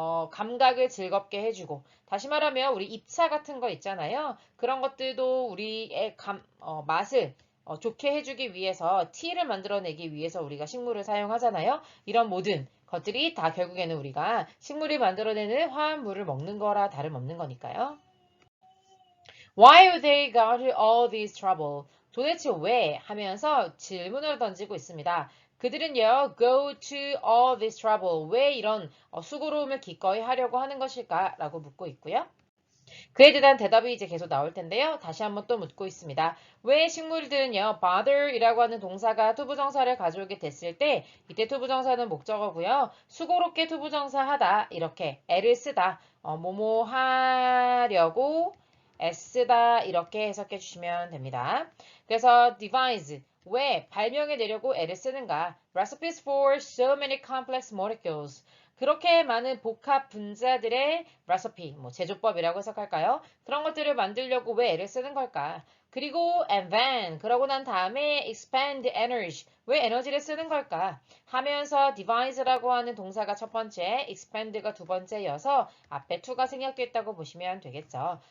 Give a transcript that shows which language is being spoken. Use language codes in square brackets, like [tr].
[ko] 감각을 즐겁게 해주고 다시 말하면 우리 입차 같은 거 있잖아요. 그런 것들도 우리의 맛을 좋게 해주기 위해서 티를 만들어내기 위해서 우리가 식물을 사용하잖아요. 이런 모든 것들이 다 결국에는 우리가 식물이 만들어내는 화합물을 먹는 거라 다름없는 거니까요. [en] Why would they go to all this trouble? [ko] 도대체 왜? 하면서 질문을 던지고 있습니다. 그들은요, [en] go to all this trouble. [ko] 왜 이런 수고로움을 기꺼이 하려고 하는 것일까? 라고 묻고 있고요. 그에 대한 대답이 이제 계속 나올 텐데요. 다시 한번 또 묻고 있습니다. 왜 식물들은요, bother이라고 하는 동사가 투부정사를 가져오게 됐을 때 이때 투부정사는 목적어고요. 수고롭게 투부정사 하다 이렇게 애를 쓰다 뭐뭐 하려고 애쓰다 이렇게 해석해 주시면 됩니다. 그래서 devise 왜 발명해내려고 애를 쓰는가? [en] Recipes for so many complex molecules. [ko] 그렇게 많은 복합 분자들의 recipe, 뭐 제조법이라고 해석할까요? 그런 것들을 만들려고 왜 애를 쓰는 걸까? 그리고 [en] and then [ko] 그러고 난 다음에 [en] expand energy [ko] 왜 에너지를 쓰는 걸까? 하면서 devise라고 하는 동사가 첫 번째, expand가 두 번째여서 앞에 to가 생략됐다고 보시면 되겠죠.